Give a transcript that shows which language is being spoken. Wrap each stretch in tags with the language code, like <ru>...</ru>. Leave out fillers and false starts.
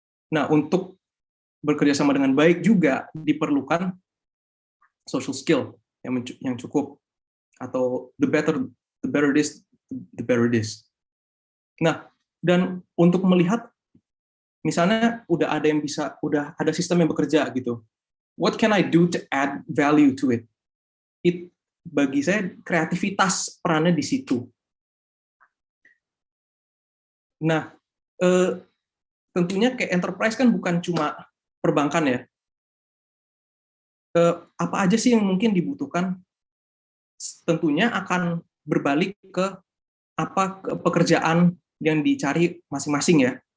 <id>Nah, untuk bekerjasama dengan baik juga diperlukan social skill yang cukup, atau</id> <en>the better this, the better this.</en> <id>Nah, dan untuk melihat, misalnya udah ada sistem yang bekerja gitu,</id> <en>what can I do to add value to it?</en> <id>Bagi saya kreativitas perannya di situ. Nah, tentunya kayak enterprise kan bukan cuma perbankan ya. Apa aja sih yang mungkin dibutuhkan? Tentunya akan berbalik ke pekerjaan yang dicari masing-masing ya.</id>